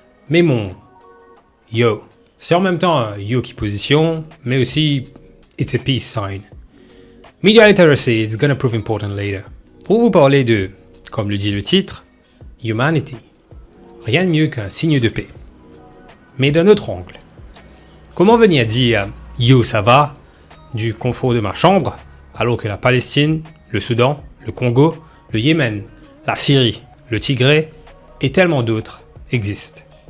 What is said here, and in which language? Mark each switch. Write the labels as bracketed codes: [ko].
[fr] Mais mon Yo, c'est en même temps un Yo qui position, mais aussi [en] It's a peace sign. Media literacy, it's gonna prove important later. [fr] Pour vous parler de, comme le dit le titre, Humanity. Rien de mieux qu'un signe de paix. Mais d'un autre angle. Comment venir dire Yo, ça va du confort de ma chambre, alors que la Palestine, le Soudan, le Congo, le Yémen, la Syrie, le Tigré et tellement d'autres existent.